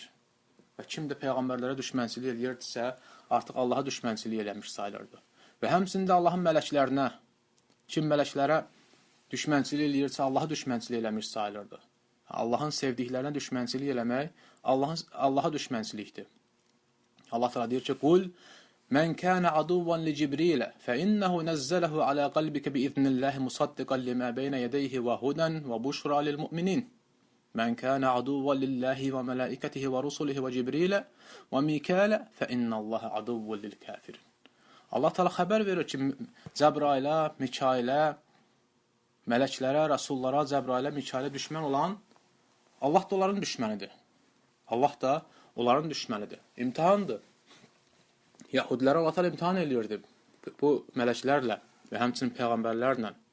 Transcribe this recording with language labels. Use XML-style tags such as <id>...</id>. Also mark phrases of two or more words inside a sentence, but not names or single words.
<az>Və kim də peyğəmbərlərə düşmənçilik eləyirdisə, artıq Allaha düşmənçilik eləmiş sayılırdı. Və həmçində Allahın mələklərinə, kim mələklərə düşmənçilik eləyirsə, Allaha düşmənçilik eləmiş sayılırdı. Allahın sevdiklərinə düşmənçilik eləmək Allaha düşmənçilikdir. Allah təala deyir ki:</az> <ar>"قل من كان عدوا لجبريل فإنه نزله على قلبك بإذن الله مصدقا لما بين يديه وهدى وبشرى للمؤمنين." من كان عدوا لله وملائكته ورسله وجبريل وميكال فإن الله عدو للكافرين.</ar> <az>Allah təala xəbər verir ki, Cəbrailə, Mikailə, mələklərə, rəsullara, Cəbrailə, Mikailə düşmən olan Allah da onların düşmənidir. Allah da onların düşmənidir. İmtihandır. Yahudiləri Allah təala imtihan eləyirdi bu mələklərlə və həmçinin peyğəmbərlərlə.</az>